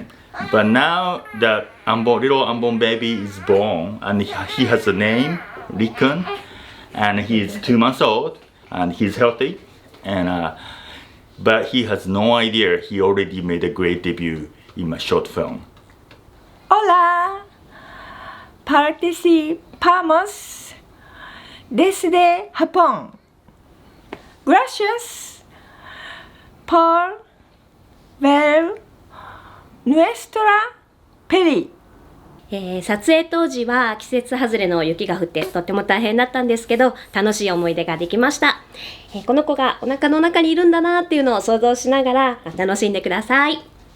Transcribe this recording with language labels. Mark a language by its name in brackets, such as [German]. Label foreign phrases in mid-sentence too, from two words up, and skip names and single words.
[English] But now the little unborn baby is born, and he has a name, Rikun, and he's 2 months old, and he's healthy, and but he has no idea he already made a great debut in my short film. [Spanish] Hola, participamos desde Japón. Gracias por ver nuestra peli. [Japanese] 撮影当時は季節外れの雪が降ってとっても大変だったんですけど、楽しい思い出ができました。この子がお腹の中にいるんだなっていうのを想像しながら楽しんでください。